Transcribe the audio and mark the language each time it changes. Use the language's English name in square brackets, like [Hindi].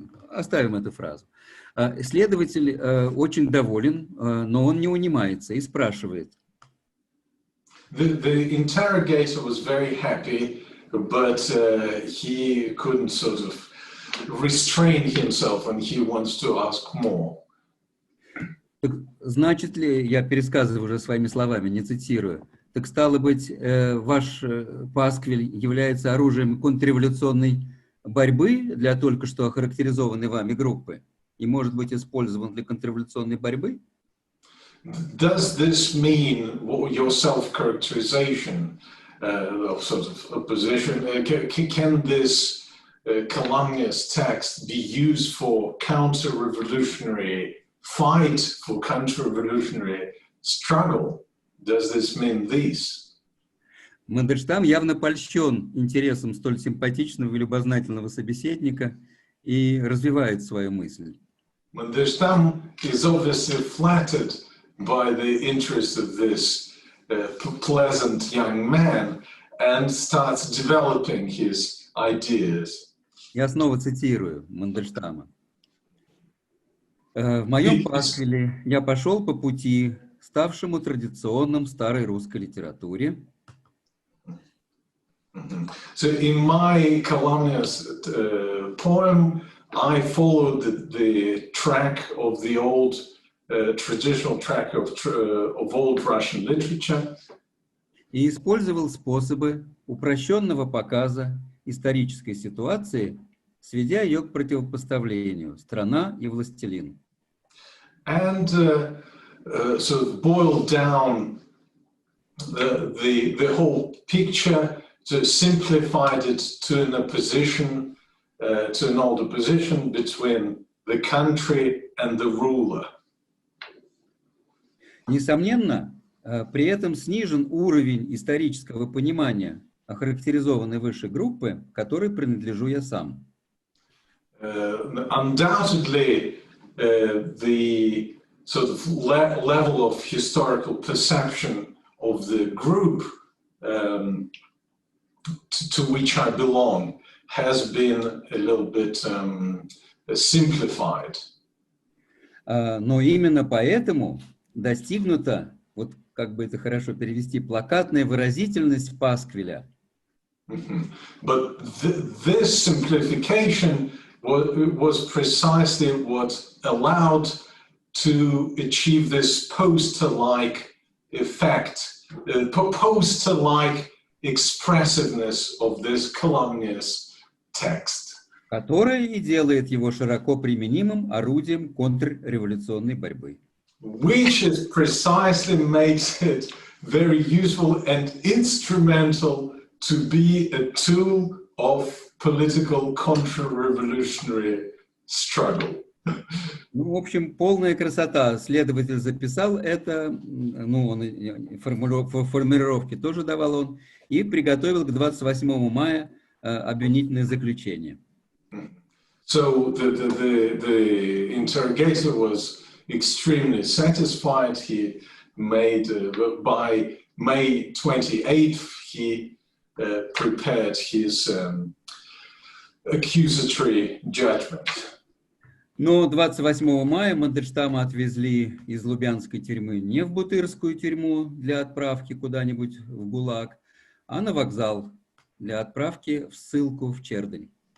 [Russian] оставим эту фразу. Следователь очень доволен, но он не унимается и спрашивает. [English] The interrogator was very happy, but he couldn't sort of restrain himself, and he wants to ask more. [Russian] Значит ли, я пересказываю уже своими словами, не цитирую, так стало быть, ваш пасквиль является оружием контрреволюционной борьбы для только что охарактеризованной вами группы и может быть использован для контрреволюционной борьбы? [English] Does this mean your self-characterization of sort of opposition? Can this calumnious text be used for counter-revolutionary fight, for counter-revolutionary struggle? Does this mean this? [Russian] Мандельштам явно польщен интересом столь симпатичного и любознательного собеседника и развивает свою мысль. [English] Mandelstam is obviously flattered by the interest of this pleasant young man and starts developing his ideas. [Russian] Я снова цитирую Мандельштама. В моем пасквиле я пошел по пути, ставшему традиционным старой русской литературе. [English] So in my calumnious poem, I followed the track of the old traditional track of old Russian literature. [Russian] И использовал способы упрощенного показа исторической ситуации, сведя ее к противопоставлению «страна» и «властелин». [English] And sort of boiled down the whole picture, to simplified it to an opposition, to an older position between the country and the ruler. [Russian] Несомненно, при этом снижен уровень исторического понимания охарактеризованной выше группы, которой принадлежу я сам. [English] Undoubtedly, the sort of level of historical perception of the group to which I belong has been a little bit simplified. [Russian] Но именно поэтому достигнута, вот как бы это хорошо перевести, плакатная выразительность пасквиля. [English] But this simplification was precisely what allowed to achieve this poster-like effect, poster-like expressiveness of this calumnious text. [Russian] Которое и делает его широко применимым орудием контрреволюционной борьбы. [English] Which is precisely makes it very useful and instrumental to be a tool of political counter-revolutionary struggle. [Russian] Ну, в общем, полная красота. Следователь записал это, ну, он формулировки тоже давал он, и приготовил к 28 мая обвинительное заключение. [English] So the interrogator was extremely satisfied. He made, by May 28th, he prepared his accusatory judgment. [Russian] Но 28 мая Мандельштама отвезли из Лубянской тюрьмы не в Бутырскую тюрьму для отправки куда-нибудь в ГУЛАГ, а на вокзал для отправки в ссылку в Чердынь.